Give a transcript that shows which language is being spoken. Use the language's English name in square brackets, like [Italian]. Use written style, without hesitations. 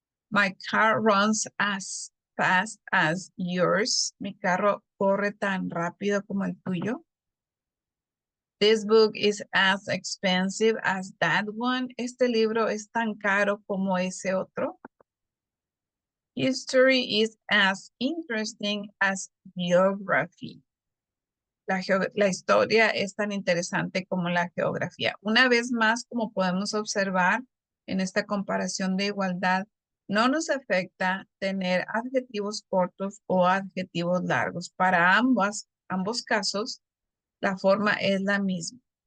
[English] My car runs as fast as yours. [Spanish] Mi carro corre tan rápido como el tuyo. [English] This book is as expensive as that one. [Spanish] Este libro es tan caro como ese otro. [English] History is as interesting as geography. [Spanish] La historia es tan interesante como la geografía. Una vez más, como podemos observar en esta comparación de igualdad, no nos afecta tener adjetivos cortos o adjetivos largos. Para ambos casos, la forma es la misma.